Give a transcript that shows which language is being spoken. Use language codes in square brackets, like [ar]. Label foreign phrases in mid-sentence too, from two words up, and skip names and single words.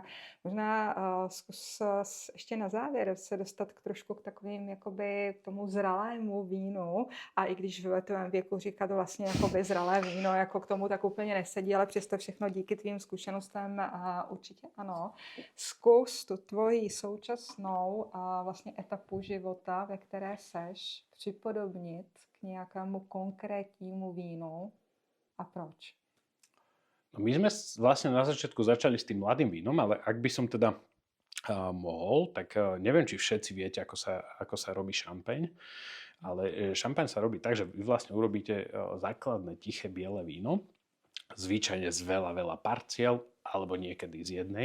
[cs] Možná zkus ještě na závěr se dostat trošku k takovým jakoby tomu zralému vínu a i když ve tvém věku říkat vlastně jakoby zralé víno, jako k tomu tak úplně nesedí, ale přesto všechno díky tvým zkušenostem určitě ano. Zkus tu tvoji současnou vlastně etapu života, ve které seš, připodobnit k nějakému konkrétnímu vínu a proč? [sk] No my sme vlastne na začiatku začali s tým mladým vínom, ale ak by som teda mohol, tak neviem, či všetci viete, ako sa robí šampaň, ale šampaň sa robí tak, že vy vlastne urobíte základné tiché biele víno, zvyčajne z veľa parciel, alebo niekedy z jednej.